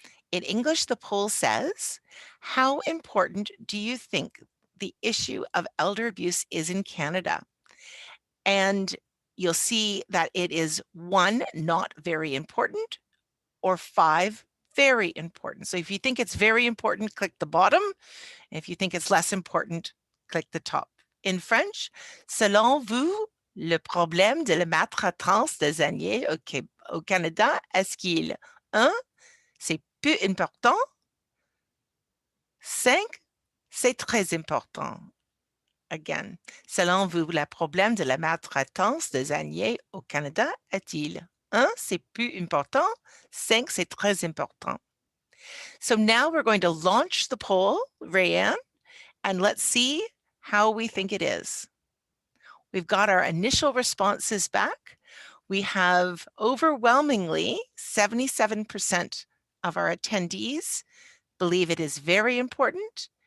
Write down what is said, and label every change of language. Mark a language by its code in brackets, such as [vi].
[en] In English, the poll says, how important do you think the issue of elder abuse is in Canada? And you'll see that it is 1, not very important, or 5, very important. So if you think it's very important, click the bottom. If you think it's less important, click the top. [fr] In French, selon vous, le problème de la maltraitance des aînés au Canada, est-ce qu'il 1, c'est peu important, 5, c'est très important. Again, selon vous, le problème de la maltraitance des aînés au Canada est-il 1, c'est plus important, 5, c'est très important. [en] So now we're going to launch the poll, Rayanne, and let's see how we think it is. We've got our initial responses back. We have overwhelmingly 77% of our attendees believe it is very important,